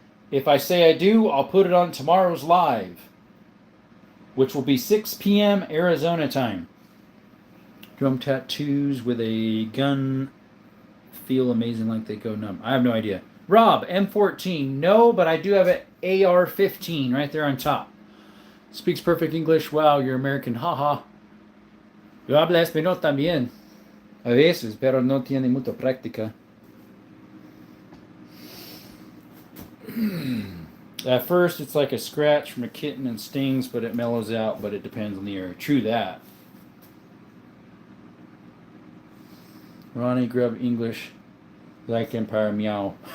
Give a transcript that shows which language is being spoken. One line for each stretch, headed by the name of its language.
English: If I say I do, I'll put it on tomorrow's live, which will be 6 p.m. Arizona time. Drum tattoos with a gun feel amazing like they go numb. I have no idea. Rob, M14. No, but I do have an AR-15 right there on top. Speaks perfect English. Wow, you're American. Haha.
Spanish: Yo hablo español también. A veces, pero no tiene mucha práctica.
English: At first, it's like a scratch from a kitten and stings, but it mellows out, but it depends on the area. True that. Ronnie Grub English, like Empire Meow.